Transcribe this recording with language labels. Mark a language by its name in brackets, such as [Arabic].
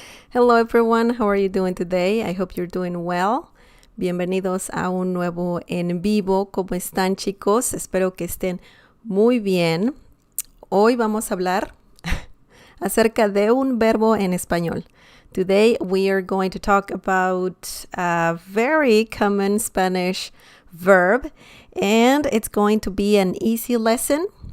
[English] Hello everyone, how are you doing today? I hope you're doing well. [Spanish] Bienvenidos a un nuevo en vivo. ¿Cómo están, chicos? Espero que estén muy bien. Hoy vamos a hablar acerca de un verbo en español. [English] Today we are going to talk about a very common Spanish verb, and it's going to be an easy lesson.